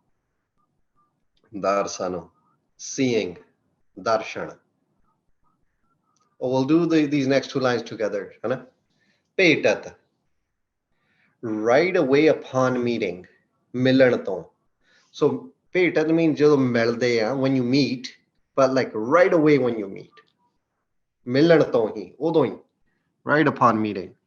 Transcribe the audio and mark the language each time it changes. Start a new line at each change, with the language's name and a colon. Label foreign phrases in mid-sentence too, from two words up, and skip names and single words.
English: Darsano, seeing, darshan. Oh, we'll do these next two lines together. Hana? Petat, right away upon meeting.
Punjabi: ਮਿਲਣ ਤੋਂ.
English: So petat means
Punjabi: ਜਦੋਂ ਮਿਲਦੇ ਆ
English: when you meet, but like right away when you meet.
Punjabi: ਮਿਲਣ ਤੋਂ ਹੀ ਉਦੋਂ ਹੀ
English: right upon meeting.